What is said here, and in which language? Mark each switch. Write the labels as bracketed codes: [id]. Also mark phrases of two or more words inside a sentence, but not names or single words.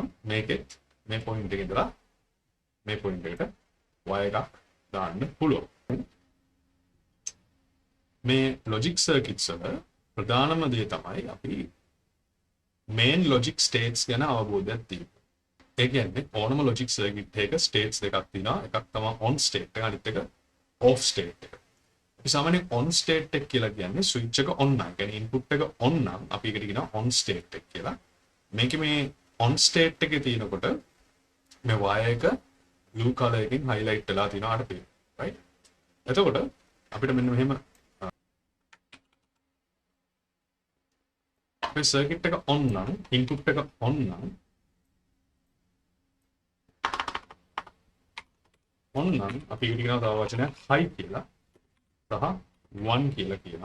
[si] මේකෙත් මේ point එකේ ඉඳලා මේ point එකට wire එකක් දාන්න පුළුවන්. මේ [en] logic circuits [si] වල ප්‍රධානම දේ තමයි අපි [en] main logic states [si] ගැන අවබෝධයක් තියෙනවා. ඒ කියන්නේ ඕනම [en] logic circuit [si] එකක states දෙකක් තියෙනවා. එකක් තමයි [en] on state [si] එක, අනිත් එක [en] off state [si] එක. අපි සාමාන්‍යයෙන් [en] on state [si] එක කියලා කියන්නේ switch එක on නම්, කියන්නේ input එක on නම් අපි ඒකට කියනවා [en] on state [si] එක කියලා. මේකේ මේ [en] on state [si] එකේ තියෙනකොට මේ wire එක [en] blue color [si] එකකින් highlight වෙලා තියෙනවා අර පේන. right? එතකොට අපිට මෙන්න මෙහෙම අපේ circuit එක on නම්, input එක on නම් අපි ඒකට කියනවා තව වචනයක් high කියලා සහ 1 කියලා කියනවා.